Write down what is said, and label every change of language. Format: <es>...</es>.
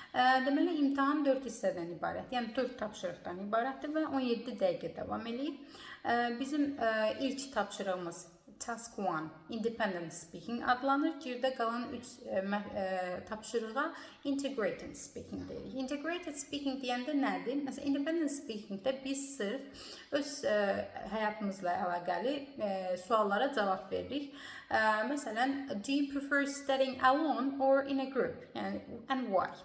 <az>Deməli, imtahan 4 hissədən ibarət, yəni 4 tapşırıqdan ibarətdir və 17 dəqiqə davam edir. Bizim ilk tapşırığımız Task 1, Independent Speaking adlanır. Gerdə qalan 3 tapşırığa Integrated Speaking deyirik. Integrated Speaking deyəndə nədir? Məsələn, Independent Speakingdə biz sırf öz həyatımızla əlaqəli suallara cavab veririk.</az> <en>Məsələn, do you prefer studying alone or in a group? Yəni, and why?</en>